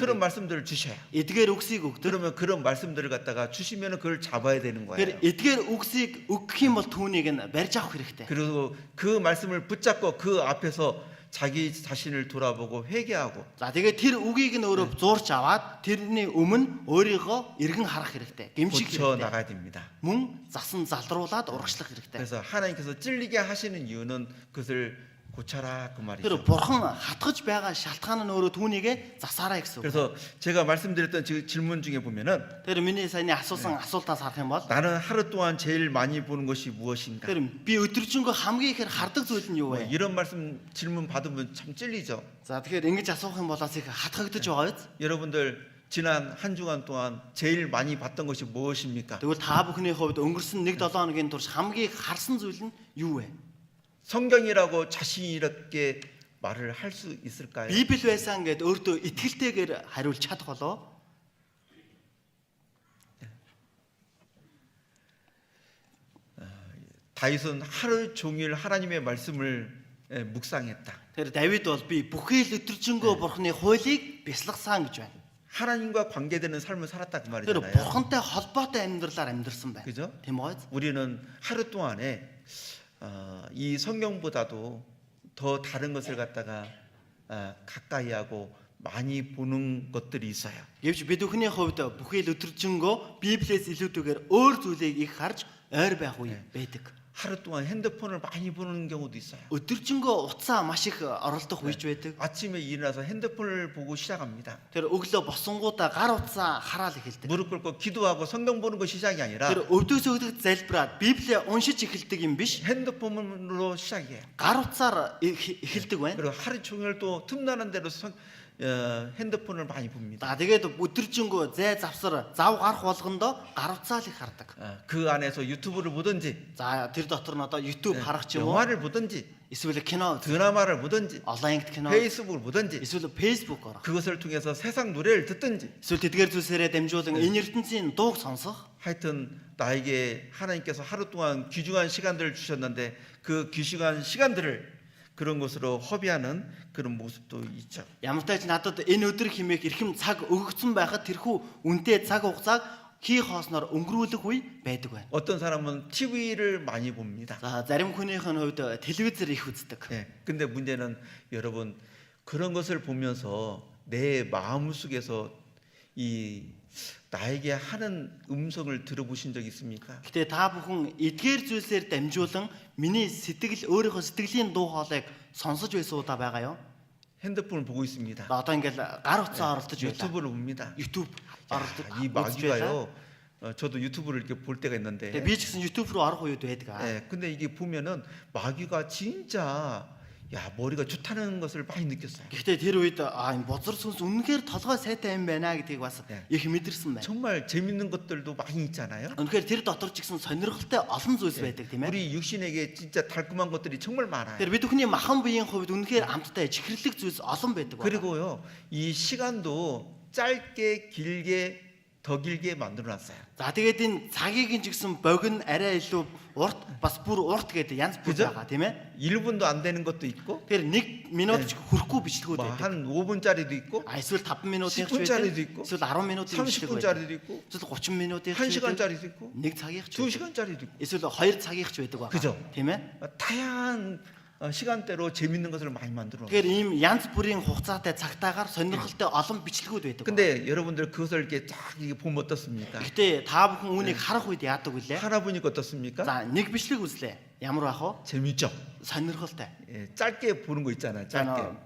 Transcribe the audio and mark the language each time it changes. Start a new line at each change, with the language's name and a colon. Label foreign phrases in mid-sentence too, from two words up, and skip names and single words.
Korean: 그런
Mongolian: үг.
Korean: 말씀들을 주셔요.
Mongolian: Эдгээр үгсийг өгдөг.
Korean: 그러면 그런 말씀들을 갖다가 주시면 그걸 잡아야 되는 거예요.
Mongolian: Тэгэхээр эдгээр үгсийг өгөх юм бол түүнийг нь барьж авах хэрэгтэй.
Korean: 그리고 그 말씀을 붙잡고 그 앞에서 자기 자신을 돌아보고 회개하고,
Mongolian: За тэгээд тэр үгийг нь өөрөө зуурч аваад тэрний өмнө өөрийгөө эргэн харах хэрэгтэй. Гэмших
Korean: 고쳐
Mongolian: хэрэгтэй.
Korean: 나가야 됩니다.
Mongolian: Мөн засан залруулад урагшлах хэрэгтэй.
Korean: 그래서 하나님께서 찔리게 하시는 이유는 그것을 고쳐라 그
Mongolian: Тэр
Korean: 말이죠.
Mongolian: бурхан хатгаж байгаа шалтгаан нь өөрөө түүнийгээ засаарай гэсэн үг.
Korean: 그래서 제가 말씀드렸던 질문 중에 보면은,
Mongolian: Тэр миний саяны асуусан асуултаас харах юм бол
Korean: 나는 하루 동안 제일 많이 보는 것이 무엇인가?
Mongolian: тэр би өдөржингөө хамгийн ихээр хардаг зүйл нь юу вэ?
Korean: 이런 말씀 질문 받으면 참 찔리죠.
Mongolian: За тэгэхээр ингэж асуух юм бол бас их хатгагдаж байгаа биз?
Korean: 여러분들 지난 한 주간 동안 제일 많이 봤던 것이 무엇입니까?
Mongolian: Тэгвэл та бүхний хувьд өнгөрсөн 1-7 хоногийн турш хамгийн харсан зүйл нь юу вэ?
Korean: 성경이라고 자신 있게 말을 할 수 있을까요?
Mongolian: Библи байсан гэд өөртөө итгэлтэйгээр хариулж чадах болоо?
Korean: 다윗은 하루 종일 하나님의 말씀을 묵상했다.
Mongolian: Тэр Давид бол би бүхий л өдөржингөө бурхны хуулийг бясалгасан гэж байна.
Korean: 하나님과 관계되는 삶을 살았다 그
Mongolian: Тэр
Korean: 말이잖아요.
Mongolian: бурхантай холбоотой амьдралаар амьдарсан байна.
Korean: 그죠?
Mongolian: Тийм үү?
Korean: 우리는 하루 동안에 이 성경보다도 더 다른 것을 갖다가 가까이 하고 많이 보는 것들이 있어요.
Mongolian: Гэвч бид бүхний хувьд бүхий л өдөржингөө Библиэс илүүтэйгээр өөр зүйлийг их харж ойр байх үе байдаг.
Korean: 하루 동안 핸드폰을 많이 보는 경우도 있어요.
Mongolian: Өдөржингөө утсаа маш их оролдох үеч байдаг.
Korean: 아침에 일어나서 핸드폰을 보고 시작합니다.
Mongolian: Тэр өглөө босонгуудаа гар утсаа хараал эхэлдэг.
Korean: 무릎 꿇고 기도하고 성경 보는 거 시작이 아니라
Mongolian: Тэр өвдөөс өвдөгд залбираад Библийг уншиж эхэлдэг юм биш.
Korean: 핸드폰으로 시작해요.
Mongolian: Гар утсаар эхэлдэг байна.
Korean: 그리고 하루 종일 또 틈나는 대로 핸드폰을 많이 봅니다.
Mongolian: За тэгээд өдөржингөө зай завсар зав гарах болгондоо гар утсаа л их хардаг.
Korean: 그 안에서 유튜브를 보든지,
Mongolian: За тэр дотор нь одоо YouTube харах ч юм уу,
Korean: 영화를 보든지,
Mongolian: эсвэл кино,
Korean: 드라마를 보든지,
Mongolian: онлайн кино,
Korean: 페이스북을 보든지,
Mongolian: эсвэл Facebook орох.
Korean: 그것을 통해서 세상 노래를 듣든지,
Mongolian: Эсвэл тэдгээр зүйлсээрээ дамжуулан энэ ертөнцийн дууг сонсох.
Korean: 하여튼 나에게 하나님께서 하루 동안 귀중한 시간들을 주셨는데 그 귀중한 시간들을 그런 것으로 허비하는 그런 모습도 있죠.
Mongolian: Ямар ч тач надад энэ өдөр хэмээх эрхэм цаг өгөгдсөн байхад тэрхүү үнэтэй цаг хугацааг хий хоосноор өнгөрүүлэх үе байдаг байна.
Korean: 어떤 사람은 TV를 많이 봅니다.
Mongolian: За зарим хүнийх нь хувьд телевизээр их үздэг.
Korean: 예. 근데 문제는 여러분 그런 것을 보면서 내 마음속에서 이 나에게 하는 음성을 들어보신 적 있습니까?
Mongolian: Гэтэ та бүхэн эдгээр зүйлсээр дамжуулан миний сэтгэл өөрийнхөө сэтгэлийн дуу хоолойг сонсож байсан удаа байгаа юу?
Korean: 핸드폰을 보고 있습니다.
Mongolian: Одоо ингээл гар утсаа оролдож байлаа.
Korean: 유튜브를 봅니다.
Mongolian: YouTube оролдож
Korean: 이
Mongolian: үзэж байлаа.
Korean: 마귀가요. 저도 유튜브를 이렇게 볼 때가 있는데.
Mongolian: Тэгээ би ч гэсэн YouTube руу орох үед байдаг.
Korean: 예. 근데 이게 보면은 마귀가 진짜 머리가 좋다는 것을 많이 느꼈어요.
Mongolian: Гэхдээ тэр үед энэ бузар сүнс үнэхээр толгой сайтай юм байна гэдгийг бас их мэдэрсэн байна.
Korean: 정말 재밌는 것들도 많이 있잖아요.
Mongolian: Үнэхээр тэр дотор ч гэсэн сонирхолтой олон зүйлс байдаг тийм ээ.
Korean: 우리 육신에게 진짜 달콤한 것들이 정말 많아요.
Mongolian: Тэр бид бүхний махан биеийн хувьд үнэхээр амттай чихэрлэг зүйлс олон байдаг байна.
Korean: 그리고요, 이 시간도 짧게 길게 더 길게 만들어 놨어요.
Mongolian: За тэгээд энэ цагийг нь ч гэсэн богино арай илүү урт бас бүр урт гэдэг янз бүр
Korean: 그죠?
Mongolian: байгаа тийм ээ.
Korean: 1분도 안 되는 것도 있고
Mongolian: Тэгэхээр 1 минут ч хүрэхгүй бичлэгүүд байдаг.
Korean: 한 5분짜리도 있고
Mongolian: Эсвэл 5 минутын
Korean: 10 분짜리도 있고,
Mongolian: эсвэл 10 минутын бичлэг байдаг.
Korean: 30분짜리도 있고
Mongolian: Эсвэл 30 минутын
Korean: 1시간짜리도 있고
Mongolian: 1 цагийн ч
Korean: 2시간짜리도 있고
Mongolian: эсвэл 2 цагийн ч байдаг байгаа.
Korean: 그죠?
Mongolian: Тийм ээ.
Korean: 다양한 시간대로 재밌는 것을 많이 만들어 놨어요.
Mongolian: Тэгэхээр ийм янз бүрийн хугацаатай цагтаагаар сонирхолтой олон бичлэгүүд байдаг.
Korean: 근데 여러분들 그것을 이렇게 쫙 이게 보면 어떻습니까?
Mongolian: Гэтэ та бүхэн үүнийг харах үед яадаг вүлээ?
Korean: 하나 보니까 어떻습니까?
Mongolian: За нэг бичлэг үзлээ. Ямар бах вэ?
Korean: 재밌죠?
Mongolian: Сонирхолтой.
Korean: 예, 짧게 보는 거 있잖아요.
Mongolian: За
Korean: 짧게.